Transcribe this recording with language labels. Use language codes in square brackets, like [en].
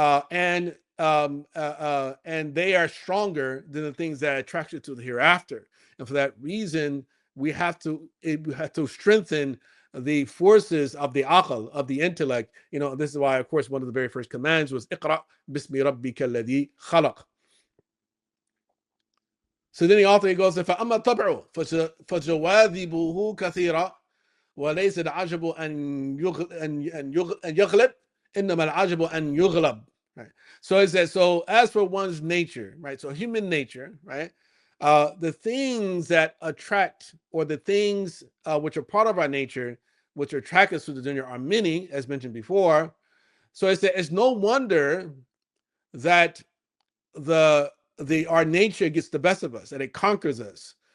[en] And they are stronger than the things that attract you to the hereafter. And for that reason, we have to strengthen the forces of the aql, of the intellect. This is why, of course, one of the very first commands was [ar] Iqra bismi rabbika alladhi khalaq. [en] So then the author goes, [ar] فأما الطبع فجواذبه كثيرة وليس العجب أن يغلب إنما العجب أن يغلب. [en] Right. So it says, so as for one's nature, right? So human nature, right? The things that attract, or the things which are part of our nature, which attract us to the dunya, are many, as mentioned before. So it's no wonder that our nature gets the best of us and it conquers us.